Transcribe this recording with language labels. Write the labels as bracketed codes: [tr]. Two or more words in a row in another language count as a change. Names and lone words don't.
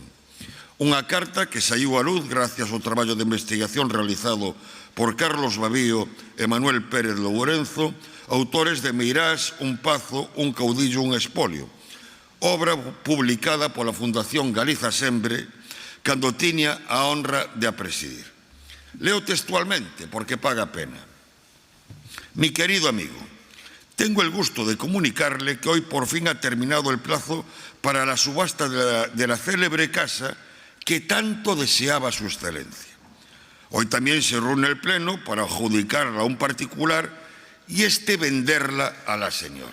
[gl] Unha carta que saiu á luz gracias ao traballo de investigación realizado por Carlos Babío e Manuel Pérez Lourenzo, autores de Meirás, un pazo, un caudillo, un expolio, obra publicada pola Fundación Galiza Sempre cando tiña a honra de a presidir. Leo textualmente porque paga pena. [es] Mi querido amigo, tengo el gusto de comunicarle que hoy por fin ha terminado el plazo para la subasta de la célebre casa que tanto deseaba su excelencia. Hoy también se reúne el Pleno para adjudicarla a un particular y venderla a la señora.